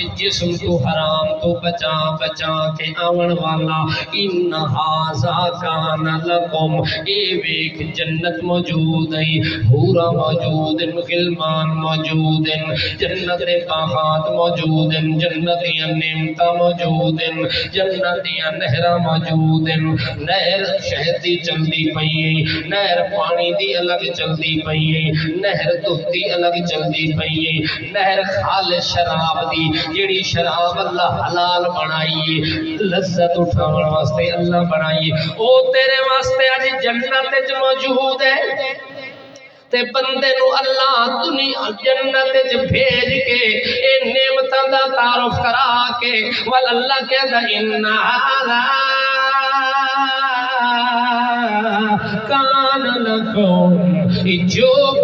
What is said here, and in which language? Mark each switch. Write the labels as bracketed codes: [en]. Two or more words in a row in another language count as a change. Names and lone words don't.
[pa] جسم تو حرام تو بچا بچا کے آون والا، [ar] ان ھذا کان لکم، [pa] اے ویکھ جنت موجود ہے، حورا موجود ہیں، غلمان موجود ہیں، جنت باغات موجود ہیں، جنتیاں نعمتاں موجود ہیں، جنتیاں نہراں موجود ہیں، نہر شہد دی چلدی پئی ہے، نہر پانی دی الگ چلدی پئی ہے، نہر دودھ دی الگ چلدی پئی ہے، نہر خالص شراب دی جیڑی شراب اللہ حلال بنائی لذت اٹھاون واسطے اللہ بنائی، او تیرے واسطے اج جنت وچ موجود ہے۔ تے بندے نو اللہ دنیا جنت وچ بھیج کے اے نعمتاں دا تعارف کرا کے ول اللہ کہندا [ar] ان ھذا کان لکم، [pa] جو